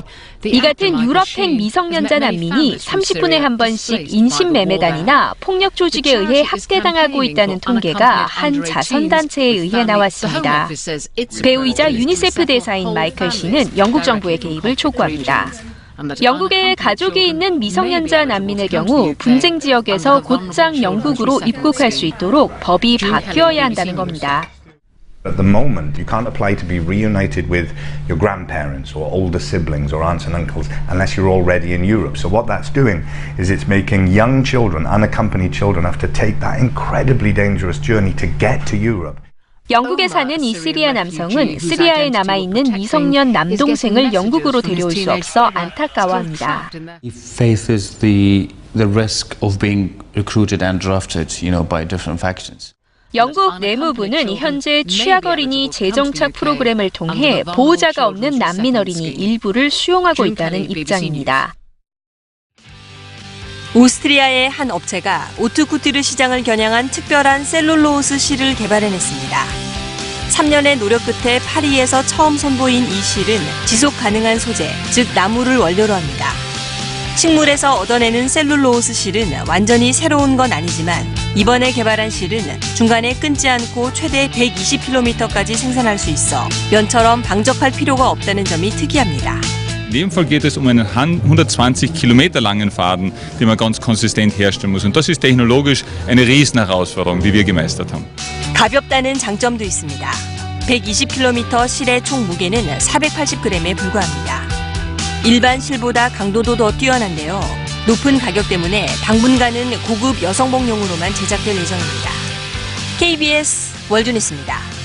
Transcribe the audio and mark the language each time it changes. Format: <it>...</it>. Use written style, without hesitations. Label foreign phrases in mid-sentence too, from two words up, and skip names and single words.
<ko>이 같은 유럽행 미성년자 난민이 30분에 한 번씩 인신매매단이나 폭력 조직에 의해 학대당하고 있다는 통계가 한 자선단체에 의해 나왔습니다. 배우이자 유니세프 대사인 마이클 씨는 영국 정부의 개입을 촉구합니다. 영국에 가족이 있는 미성년자 난민의 경우 분쟁 지역에서 곧장 영국으로 입국할 수 있도록 법이 바뀌어야 한다는 겁니다.</ko> <en>At the moment, you can't apply to be reunited with your grandparents or older siblings or aunts and uncles unless you're already in Europe. So what that's doing is it's making young children, unaccompanied children, have to take that incredibly dangerous journey to get to Europe.</en> <ko>영국에 사는 이 시리아 남성은 시리아에 남아있는 미성년 남동생을 영국으로 데려올 수 없어 안타까워합니다.</ko> <en>He faces the risk of being recruited and drafted, by different factions.</en> <ko>영국 내무부는 현재 취약 어린이 재정착 프로그램을 통해 보호자가 없는 난민 어린이 일부를 수용하고 있다는 입장입니다. 오스트리아의 한 업체가 오트쿠티르 시장을 겨냥한 특별한 셀룰로스 실을 개발해냈습니다. 3년의 노력 끝에 파리에서 처음 선보인 이 실은 지속 가능한 소재, 즉 나무를 원료로 합니다. 식물에서 얻어내는 셀룰로스 실은 완전히 새로운 건 아니지만 이번에 개발한 실은 중간에 끊지 않고 최대 120km까지 생산할 수 있어 면처럼 방적할 필요가 없다는 점이 특이합니다.</ko> <de>In dem Fall geht es um einen 120 Kilometer langen Faden, den man ganz konsistent herstellen muss. Und das ist technologisch eine Riesenherausforderung, die wir gemeistert haben.</de> <ko>가볍다는 장점도 있습니다. 120km 실의 총 무게는 480g에 불과합니다. 일반 실보다 강도도 더 뛰어난데요. 높은 가격 때문에 당분간은 고급 여성복용으로만 제작될 예정입니다. KBS 월드뉴스입니다.</ko>